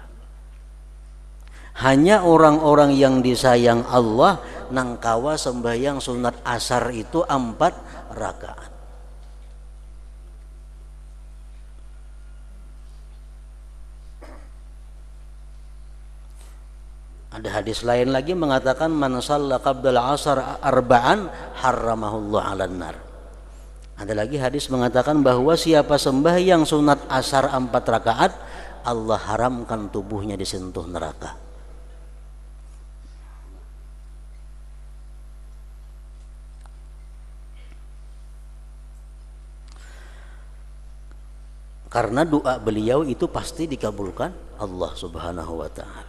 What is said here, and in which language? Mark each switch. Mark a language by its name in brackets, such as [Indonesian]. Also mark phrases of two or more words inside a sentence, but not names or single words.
[Banjar] Hanya orang-orang yang disayang Allah nang kawa sembahyang sunat asar itu 4 rakaat. [Indonesian] Ada hadis lain lagi mengatakan [Arabic] من صلى قبل العصر أربعا حرمه الله على النار. [Indonesian] Ada lagi hadis mengatakan bahwa siapa sembahyang sunat asar 4 rakaat, Allah haramkan tubuhnya disentuh neraka. Karena doa beliau itu pasti dikabulkan Allah [Arabic] سبحانه وتعالى.